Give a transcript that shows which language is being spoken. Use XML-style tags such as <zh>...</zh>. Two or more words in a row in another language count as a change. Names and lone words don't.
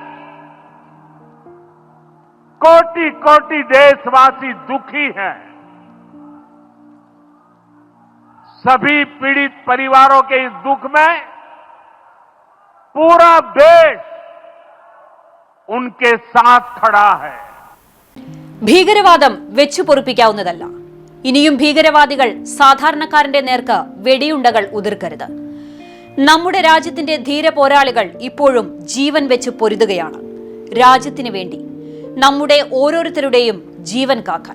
<hi>कोटि कोटि देशवासी दुखी हैं. सभी पीड़ित परिवारों के इस दुख में पूरा देश उनके साथ खड़ा है.</hi> <ml>ഭീകരവാദം വെച്ചുപൊറുപ്പിക്കാവുന്നതല്ല. ഇനിയും ഭീകരവാദികൾ സാധാരണക്കാരന്റെ നേർക്ക് വെടിയുണ്ടകൾ ഉതിർക്കരുത്. നമ്മുടെ രാജ്യത്തിന്റെ ധീര പോരാളികൾ ഇപ്പോഴും ജീവൻ വെച്ച് പൊരുതുകയാണ്. രാജ്യത്തിനു വേണ്ടി നമ്മുടെ ഓരോരുത്തരുടെയും ജീവൻ കാക്കാൻ.</ml>